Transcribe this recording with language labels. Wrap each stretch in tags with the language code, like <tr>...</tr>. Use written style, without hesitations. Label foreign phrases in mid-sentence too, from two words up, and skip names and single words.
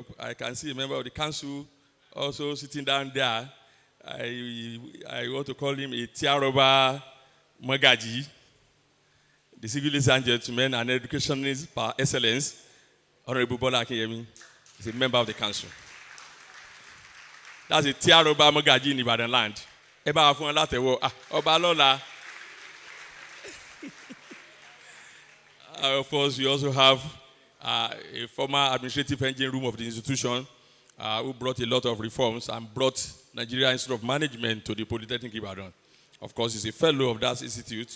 <en>I can see a member of the council also sitting down there. I want to call him a Tiaroba Magaji, the civil and gentlemen and educationist par excellence, Honorable Bola Akinyemi, is a member of the council. That's a Tiaroba Magaji in Ibadan land.</en> <yo>Eba afun latewo Oba Lola.</yo> <en>Of course, we also have a former administrative engine room of the institution who brought a lot of reforms and brought Nigeria Institute of Management to the Polytechnic Ibadan. Of course, he's a fellow of that institute.</en>